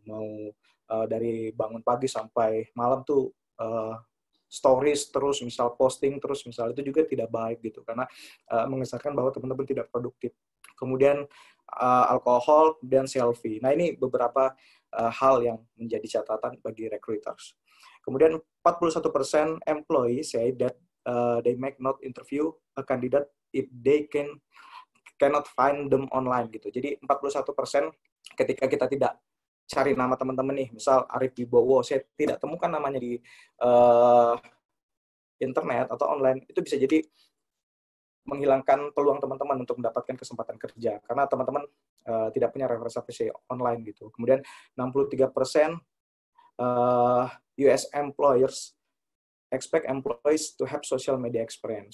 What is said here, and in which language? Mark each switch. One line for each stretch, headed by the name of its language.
Indonesian: Mau dari bangun pagi sampai malam tuh stories terus, misal posting terus, misal itu juga tidak baik gitu, karena mengesankan bahwa teman-teman tidak produktif. Kemudian alkohol dan selfie. Nah, ini beberapa hal yang menjadi catatan bagi recruiters.
English: Kemudian 41% employee say that they make not interview a candidate if they cannot find them online gitu.
Indonesian: Jadi 41% ketika kita tidak cari nama teman-teman nih, misal Arif Wibowo, saya tidak temukan namanya di internet atau online, itu bisa jadi menghilangkan peluang teman-teman untuk mendapatkan kesempatan kerja karena teman-teman tidak punya representasi online gitu.
English: Kemudian 63% US employers expect employees to have social media experience.